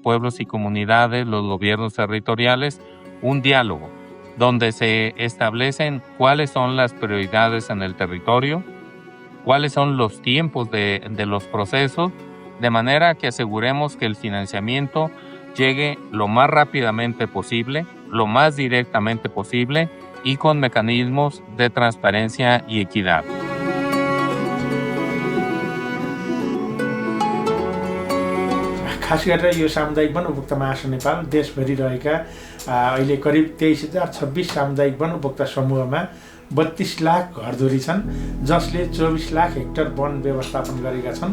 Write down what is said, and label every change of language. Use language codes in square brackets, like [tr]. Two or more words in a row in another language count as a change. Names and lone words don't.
[es] pueblos y comunidades, los gobiernos territoriales, un diálogo donde se establecen cuáles son las prioridades en el territorio, cuáles son los tiempos de los procesos, de manera que aseguremos que el financiamiento llegue lo más rápidamente posible, lo más directamente posible y con mecanismos de transparencia y equidad. [ne] खास गरेर यो सामुदायिक वन उपभोक्ता महासङ्घ नेपाल देशभरि रहेका अहिले करिब 23,026 सामुदायिक वन उपभोक्ता समूहमा 32 लाख घरधुरी छन्, जसले 24 लाख हेक्टर वन व्यवस्थापन गरेका छन्।